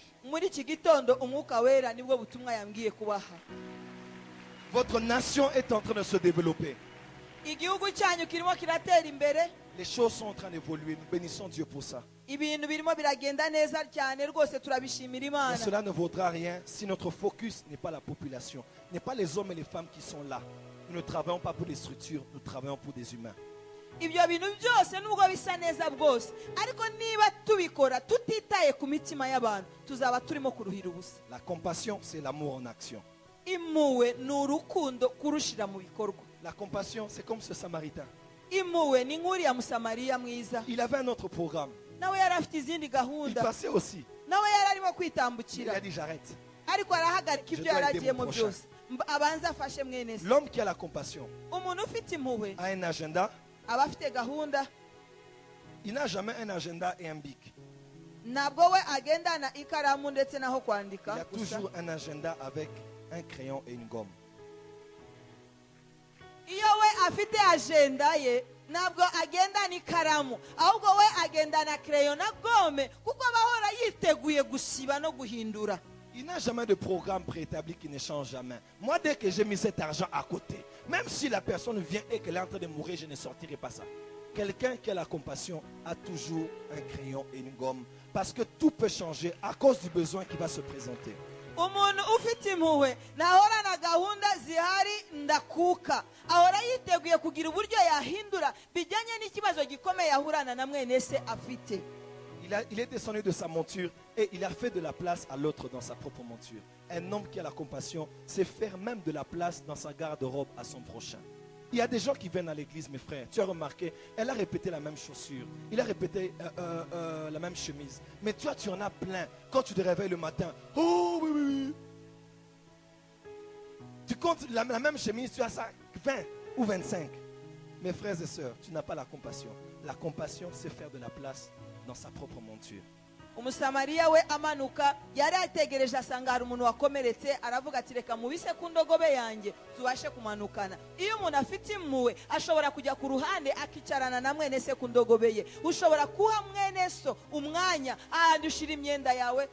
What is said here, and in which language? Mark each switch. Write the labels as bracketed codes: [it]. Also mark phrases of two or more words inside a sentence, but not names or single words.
[rw] Muri iki gitondo umwuka wera nibwo butumwa yambwiye kubaha. [fr] Votre nation est en train de se développer. [rw] Igihugu cyanyu kirimo kiratera imbere, [fr] Les choses sont en train d'évoluer. Nous bénissons Dieu pour ça. [rw] ibintu birimo biragenda neza cyane rwose, turabishimira [fr] Mais [rw] Imana. [fr] cela ne vaudra rien si notre focus n'est pas la population, n'est pas les hommes et les femmes qui sont là. Nous ne travaillons pas pour des structures, nous travaillons pour des humains. [rw] Ibyo bintu byose nubwo bisa neza bwose, ariko niba tubikora tutitaye ku mitima y'abantu, tuzaba turimo kuruhira ubusa. [fr] La compassion, c'est l'amour en action. [rw] Impuhwe ni urukundo kurushira mu bikorwa. [fr] La compassion, c'est comme ce Samaritain. [rw] Impuhwe ni nk'uriya Musamariya mwiza, [fr] Il avait un autre programme. [rw] nawe yari afite izindi [fr] Il [rw] gahunda, [fr] passait aussi. [rw] nawe yari arimo [fr] Il [rw] kwitambukira, [fr] a dit, j'arrête. [rw] ariko arahagarika [fr] Je [rw] ibyo [fr] dois [rw] yari [fr] aider [rw] agiyemo [fr] mon [rw] byose, abanza afashe mwene se. [fr] L'homme qui a la compassion [rw] Umuntu ufite impuhwe [fr] a un agenda. [rw] aba afite gahunda, [fr] Il n'a jamais un agenda et un bic. [rw] ntabwo we agendana ikaramu ndetse naho [fr] Il [rw] kwandika [fr] a [rw] gusa. [fr] toujours un agenda avec un crayon et une gomme. [rw] Iyo we afite agenda ye ntabwo agendana ikaramu, ahubwo we agendana kereyo na gome, kuko aba ahora yiteguye gusiba no guhindura. [fr] Il n'a jamais de programme préétabli qui ne change jamais. Moi, dès que j'ai mis cet argent à côté, même si la personne vient et qu'elle est en train de mourir, je ne sortirai pas ça. Quelqu'un qui a la compassion a toujours un crayon et une gomme. Parce que tout peut changer à cause du besoin qui va se présenter. [rw] Umuntu ufite impuhwe nahorana gahunda zihari ndakuka, ahora yiteguye kugira uburyo yahindura bijyanye n'ikibazo gikomeye ahurana na mwene se afite. [fr] Il est descendu de sa monture et il a fait de la place à l'autre dans sa propre monture. Un homme qui a la compassion sait faire même de la place dans sa garde-robe à son prochain. Il y a des gens qui viennent à l'église, mes frères. Tu as remarqué, elle a répété la même chaussure. Il a répété la même chemise. Mais toi, tu en as plein. Quand tu te réveilles le matin, oh oui, oui, oui. Tu comptes la même chemise, tu as ça 20 ou 25. Mes frères et sœurs, tu n'as pas la compassion. La compassion, c'est faire de la place dans sa propre monture. [rw] umusamariya we amanuka yari ategereje asanga hari umuntu wakomeretse aravuga ati reka mubise ku ndogobe yanjye tubashe kumanukana. Iyo umuntu afite impuhwe ashobora kujya ku ruhande akicarana na mwene se ku ndogobe ye. Ushobora kuha mwene so umwanya ahandi ushira imyenda yawe.